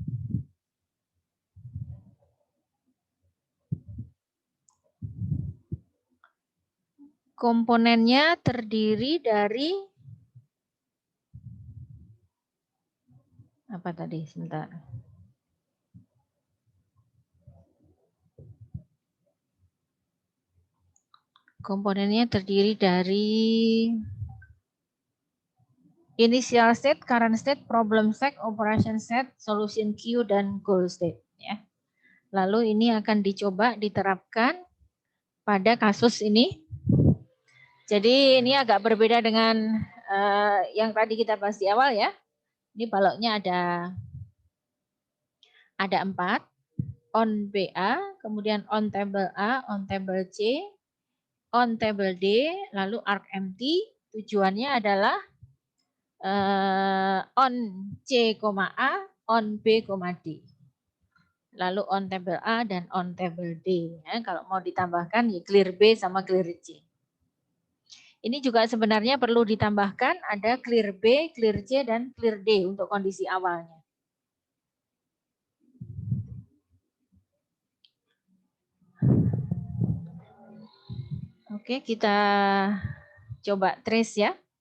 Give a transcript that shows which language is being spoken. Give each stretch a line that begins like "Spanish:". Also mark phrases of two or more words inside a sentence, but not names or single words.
Indonesian: Komponennya terdiri dari apa tadi? Sebentar. Komponennya terdiri dari
English: initial state, current state, problem state, operation state, solution queue, dan goal state.
Indonesian: Ya. Lalu ini akan dicoba diterapkan pada kasus ini. Jadi ini agak berbeda dengan yang tadi kita bahas di awal ya. Ini baloknya ada 4.
English: On BA, kemudian on table A, on table C, on table D, lalu arc empty.
Indonesian: Tujuannya adalah
English: on C, A, on B, D. Lalu on table A dan on table D.
Indonesian: Ya, kalau mau ditambahkan ya
English: clear B
Indonesian: sama
English: clear C.
Indonesian: Ini juga sebenarnya perlu ditambahkan ada
English: clear B, clear C,
Indonesian: dan
English: clear D
Indonesian: untuk kondisi awalnya. Oke, kita coba trace ya.